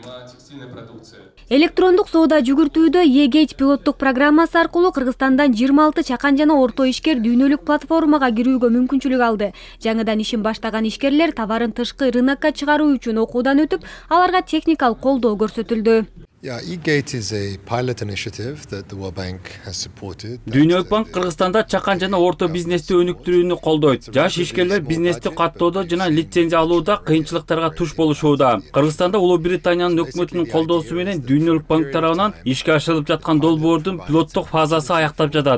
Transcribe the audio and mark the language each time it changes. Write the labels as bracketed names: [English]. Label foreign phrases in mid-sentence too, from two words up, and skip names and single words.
[Kyrgyz] Электрондук соода жүгүртүүдө E-Gate пилоттук программасы аркылуу Кыргызстандан 26 чакан жана орто ишкер дүйнөлүк платформага кирүүгө мүмкүнчүлүк алды. Жаңыдан ишин баштаган ишкерлер товарын тышкы рынокко чыгаруу үчүн окуудан өтүп, аларга техникалык колдоо көрсөтүлдү. [English] E-Gate is a pilot initiative that the World Bank has supported. [Kyrgyz] Дүйнөлүк банк Кыргызстанда чакан жана орто бизнести өнүктүрүүнү колдойт. Жаш ишкерлер бизнести каттоодо жана лицензия алууда кыйынчылыктарга туш болушууда. Кыргызстанда Улуу Британиянын өкмөтүнүн колдоосу менен Дүйнөлүк банк тарабынан ишке ашырылып жаткан долбоордун пилоттук фазасы аяктап жатат.